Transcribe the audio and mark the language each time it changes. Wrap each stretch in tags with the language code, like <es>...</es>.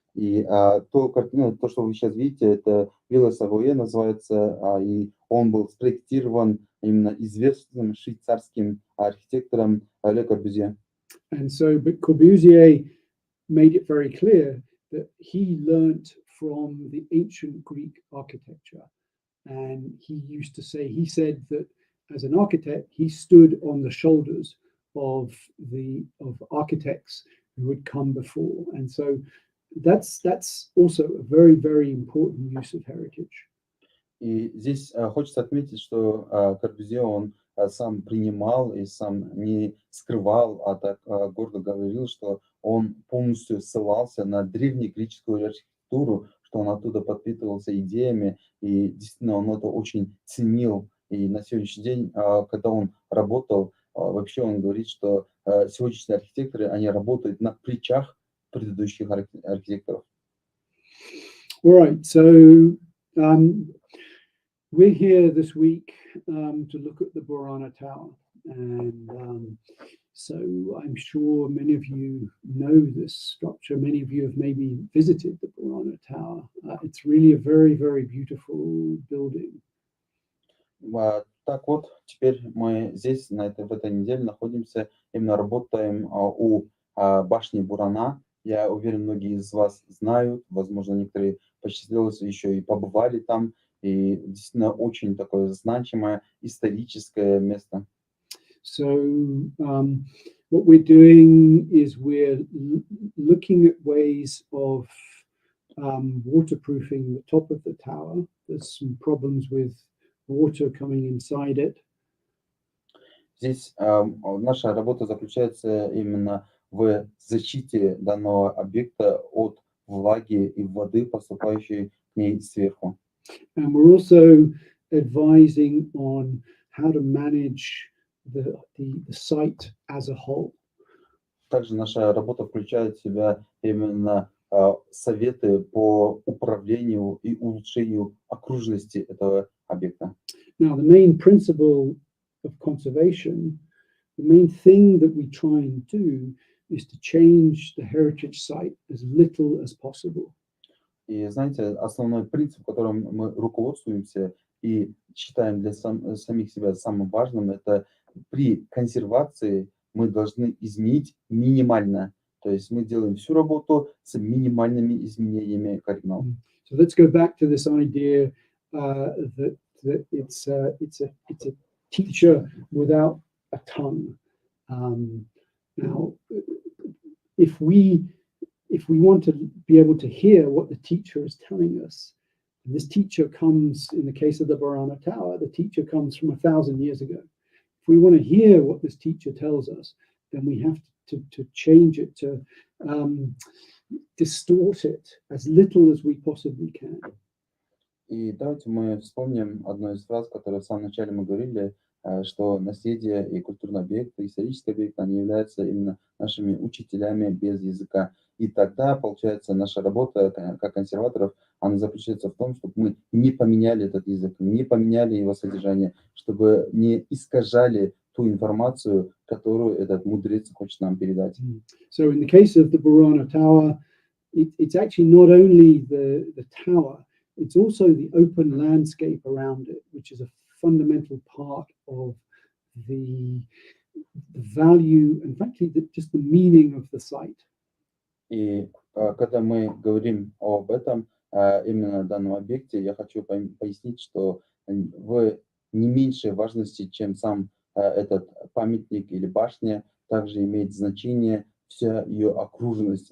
<ru>И то, что вы сейчас видите, это Вилла Савойе называется, и он был спроектирован именно известным швейцарским архитектором Ле Корбюзье.</ru> <en>And so, but Corbusier made it very clear that he learnt from the ancient Greek architecture. And he said that as an architect, he stood on the shoulders of architects who had come before. And so that's also a very, very important use of heritage.</en> <ru>И здесь хочется отметить, что Корбюзье, он сам принимал и сам не скрывал, а так гордо говорил, что он полностью ссылался на древнегреческую архитектуру, что он оттуда подпитывался идеями, и действительно он это очень ценил. И на сегодняшний день, когда он работал, вообще он говорит, что сегодняшние архитекторы, они работают на плечах предыдущих архитекторов.</ru> <en>All right, so we're here this week to look at the Burana Tower, and so I'm sure many of you know this structure. Many of you have maybe visited the Burana Tower. It's really a very, very beautiful building.</en> <ru>Так вот, теперь мы здесь, в этой неделе находимся, именно работаем у башни Бурана. Я уверен, многие из вас знают, возможно, некоторые посчастливилось еще и побывали там. И действительно очень такое значимое историческое место.</ru> <en>So what we're doing is we're looking at ways of waterproofing the top of the tower. There's some problems with water coming inside it.</en> <ru>Здесь наша работа заключается именно в защите данного объекта от влаги и воды, поступающей к ней сверху.</ru> <en>And we're also advising on how to manage the site as a whole.</en> <ru>Также наша работа включает в себя именно советы по управлению и улучшению окружности этого объекта.</ru> <en>Now, the main principle of conservation, the main thing that we try and do is to change the heritage site as little as possible.</en> <ru>И знаете, основной принцип, которым мы руководствуемся и считаем для самих себя самым важным, это при консервации мы должны изменить минимально. То есть мы делаем всю работу с минимальными изменениями кардинал.</ru> <en>So let's go back to this idea that it's a teacher without a tongue. Now, if we want to be able to hear what the teacher is telling us, and this teacher comes, in the case of the Burana Tower, the teacher comes from 1,000 years ago. If we want to hear what this teacher tells us, then we have to change it, to distort it as little as we possibly can.</en> <ru>И давайте мы вспомним одну из фраз, которую в самом начале мы говорили, что наследие и культурный объект, и исторический объект, они являются именно нашими учителями без языка. И тогда, получается, наша работа как консерваторов, она заключается в том, чтобы мы не поменяли этот язык, не поменяли его содержание, чтобы не искажали ту информацию, которую этот мудрец хочет нам передать.</ru> <en>So in the case of the Burana Tower, it's actually not only the tower, it's also the open landscape around it, which is a fundamental part of the value and frankly just the meaning of the site.</en> <ru>И когда мы говорим об этом, именно данном объекте, я хочу пояснить, что в не меньшей важности, чем сам этот памятник или башня, также имеет значение вся ее окруженность.</ru>